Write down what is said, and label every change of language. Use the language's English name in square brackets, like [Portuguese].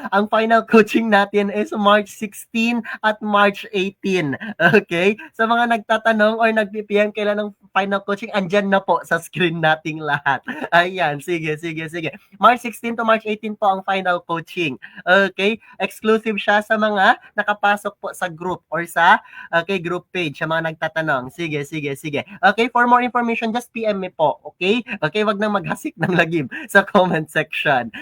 [Filipino] Ang final coaching natin is March 16 at March 18. Okay? Sa mga nagtatanong or nag-PPM kailan ang final coaching, andyan na po sa screen nating lahat. Ayan, sige, sige, sige. March 16 to March 18 po ang final coaching. Okay? Exclusive siya sa mga nakapasok po sa group or sa okay, group page sa mga nagtatanong. Sige, sige, sige. [English] Okay, for more information, just PM me po. Okay? Okay, [Filipino] wag nang maghasik ng lagim sa [English] comment section.